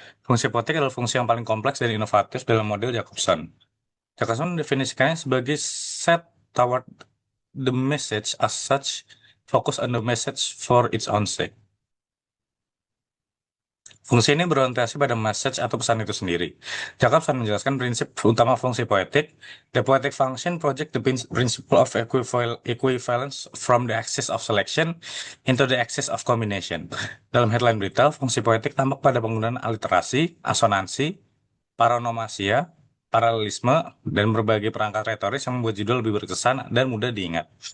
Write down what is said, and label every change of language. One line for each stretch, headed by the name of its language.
Indonesian: Fungsi poetik adalah fungsi yang paling kompleks dan inovatif dalam model Jacobson. Jacobson mendefinisikannya sebagai
English: set toward the message as such, focus on the message for its own sake.
Indonesian: Fungsi ini berorientasi pada message atau pesan itu sendiri. Jacobson menjelaskan prinsip utama fungsi poetik.
English: The poetic function project the principle of equivalence from the axis of selection into the axis of combination.
Indonesian: Dalam headline berita, fungsi poetik tampak pada penggunaan aliterasi, asonansi, paronomasia, paralelisme, dan berbagai perangkat retoris yang membuat judul lebih berkesan dan mudah diingat.